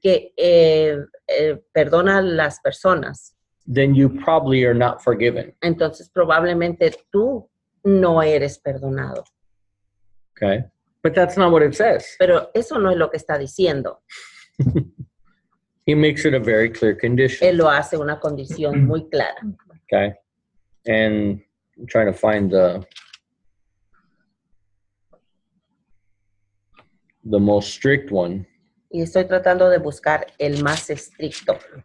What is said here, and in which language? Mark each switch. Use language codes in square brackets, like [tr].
[es] que perdona a las personas, [en] then you probably are not forgiven. [es] entonces probablemente tú no eres perdonado. Okay. [en] But that's not what it says. [es] Pero eso no es lo que está diciendo. [en] He makes it a very clear condition. [es] Él lo hace una condición muy clara. Okay. [en] And I'm trying to find the most strict one. [es] Y estoy tratando de buscar el más estricto,